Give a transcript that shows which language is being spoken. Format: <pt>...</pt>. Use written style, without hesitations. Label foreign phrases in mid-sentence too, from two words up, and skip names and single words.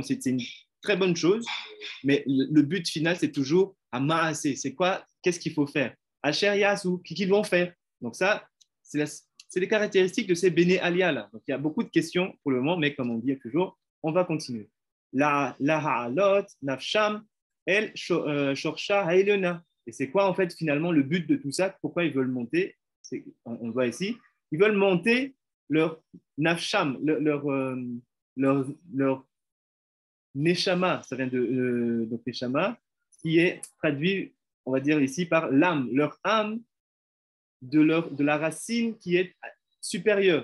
<fr>C'est une très bonne chose, mais le but final, c'est toujours à Maase. C'est quoi? Qu'est-ce qu'il faut faire?</fr> <he>אשר יעשו,</he> <fr>qu'ils vont faire. Donc ça, c'est les caractéristiques de ces</fr> <he>בני עליה</he> <fr>là. Donc il y a beaucoup de questions pour le moment, mais comme on dit toujours, on va continuer.</fr> <he>להעלות נפשם אל שורשה העליונה.</he> <fr>Et c'est quoi en fait finalement le but de tout ça? Pourquoi ils veulent monter? On le voit ici. Ils veulent monter leur nafsham, leur neshama. Ça vient donc neshama, qui est traduit, on va dire ici, par l'âme, leur âme de la racine qui est supérieure.</fr>